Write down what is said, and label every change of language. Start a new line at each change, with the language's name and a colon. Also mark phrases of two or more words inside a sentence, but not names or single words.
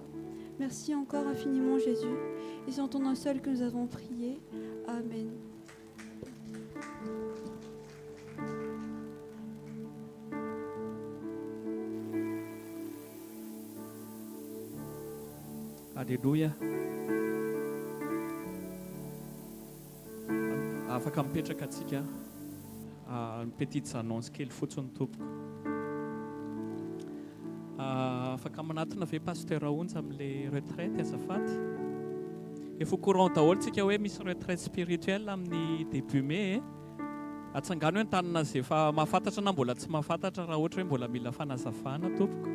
French: Merci encore infiniment, Jésus. Et c'est en ton nom seul que nous avons prié. Amen. Alléluia.
Malagasy: Afaka mipetraka atsika
French: une petite annonce
Malagasy: kely fotsiny tompoko. Afaka manatona ve pasteur Aonja amin'le retraite azafady. Efa courant daholo tsika hoe misy
French: retraite spirituelle
Malagasy: amin'ny
French: début mai.
Malagasy: Atsangano hoe tanana zay efa mahafantatra na mbola tsy mahafantatra raha ohatra hoe mbola mila fanazavana tompoko.